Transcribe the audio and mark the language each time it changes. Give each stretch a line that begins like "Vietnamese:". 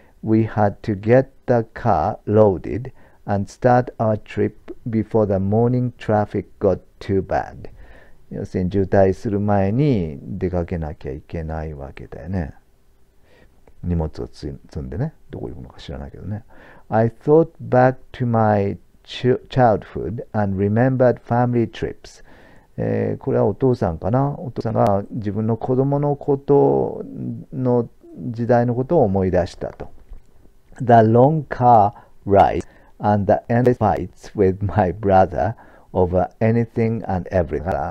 English: We had to get the car loaded and start our trip before the morning traffic got too bad。
Japanese: 要するに渋滞する前に出かけなきゃいけないわけだよね。荷物を積んでね。どこ行くのか知らないけどね。
English: I thought back to my childhood and remembered family trips。
Japanese: これはお父さんかな。お父さんが自分の子供のことの時代のことを思い出したと。
English: The long car ride and the endless fights with my brother over anything and everything。